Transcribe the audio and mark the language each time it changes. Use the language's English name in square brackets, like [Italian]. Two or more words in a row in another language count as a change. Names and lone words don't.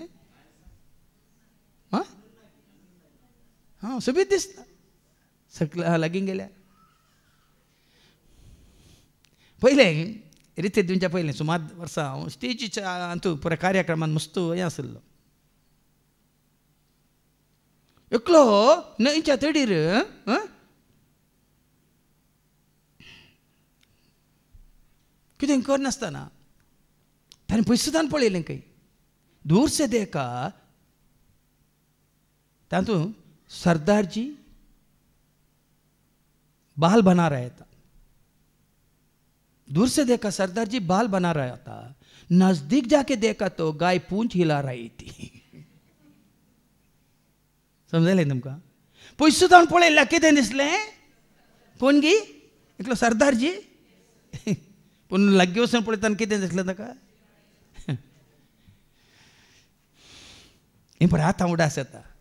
[Konkani] हां सुबीत दिसता सकला लागीं गेल्यार पयलें रिते दिवच्या पयलीं सुमार वर्सां हांव स्टेजीच्या हातूंत पुराय कार्यक्रमांत मस्त हें आसलो. एकलो न्हंयच्या तडीर कितें करनासतना ताणें पयस सुद्दां पळयलें खंय [Hindi] दूर से देखा [Konkani] तातूंत [Hindi] सरदारजी बाल बना रहा था. दूर से देखा सरदारजी बाल बना रहा था. नजदीक जाके देखा तो गाय पूंछ हिला रही थी. [Konkani] समजलें तुमकां? पयस सुद्दां पळयलें कितें दिसलें? कोण गी? एकलो सरदारजी. पूण लागीं वचून पळयतना कितें दिसलें ताका? हें पळय आतां उडास येता.